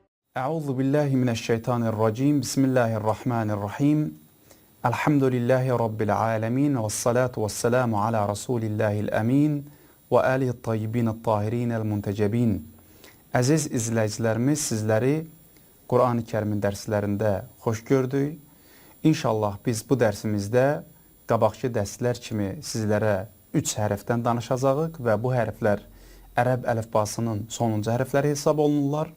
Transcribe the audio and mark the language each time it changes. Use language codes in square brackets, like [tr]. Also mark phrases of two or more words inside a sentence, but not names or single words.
[ar] أعوذ بالله من الشيطان الرجيم. بسم الله الرحمن الرحيم. الحمد لله رب العالمين والصلاة والسلام على رسول الله الأمين وآله الطيبين الطاهرين المنتجبين. [az] Əziz izləyicilərimiz, sizləri Quran-ı Kərimin dərslərində xoş gördük. İnşallah biz bu dərsimizdə qabaqki dərslər kimi sizlərə 3 hərfdən danışacağıq və bu hərflər ərəb əlifbasının sonuncu hərfləri hesab olunurlar.